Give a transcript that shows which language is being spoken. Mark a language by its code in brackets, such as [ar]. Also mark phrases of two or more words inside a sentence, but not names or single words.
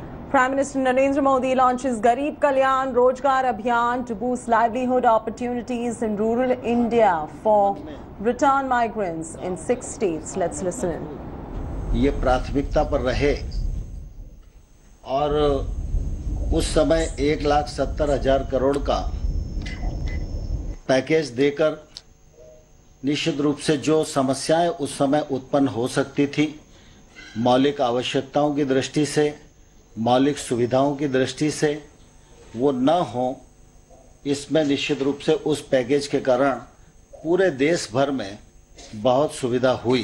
[en] Prime Minister Narendra Modi launches Garib Kalyan Rozgar Abhiyan to boost livelihood opportunities in rural India for return migrants in 6 states. Let's listen in. [hi] ये प्राथमिकता पर रहे और उस समय 1,70,000 करोड़ का पैकेज देकर निश्चित रूप से जो समस्याएं उस समय उत्पन्न हो सकती थी, मौलिक आवश्यकताओं की दृष्टि से, मौलिक सुविधाओं की दृष्टि से, वो न हो, इसमें निश्चित रूप से उस पैकेज के कारण पूरे देश भर में बहुत सुविधा हुई।